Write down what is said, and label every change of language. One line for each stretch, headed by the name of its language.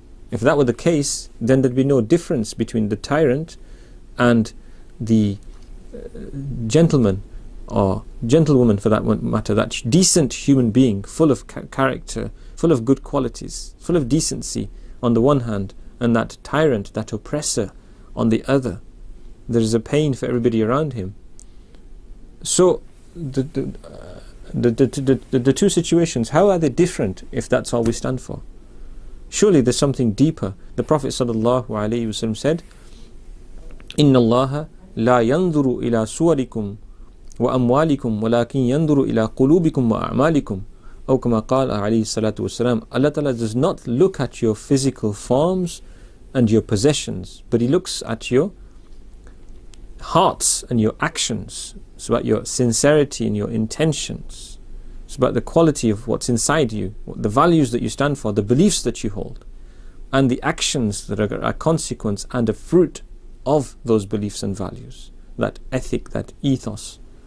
English: If that were the case, then there'd be no difference between the tyrant and the gentleman or gentlewoman, for that matter, that decent human being, full of character, full of good qualities, full of decency on the one hand, and that tyrant, that oppressor on the other. There is a pain for everybody around him. So the two situations, how are they different if that's all we stand for? Surely there's something deeper. The Prophet ﷺ said,
Arabic: إِنَّ اللَّهَ لَا يَنْظُرُ إِلَى صُوَرِكُمْ وَأَمْوَالِكُمْ وَلَكِنْ يَنْظُرُ إِلَى قُلُوبِكُمْ وَأَعْمَالِكُمْ أو كما قال عليه الصلاة والسلام.
English: Allah Ta'ala does not look at your physical forms and your possessions, but He looks at your hearts and your actions. It's about your sincerity and your intentions. It's about the quality of what's inside you, the values that you stand for, the beliefs that you hold, and the actions that are a consequence and a fruit of those beliefs and values, that ethic, that ethos.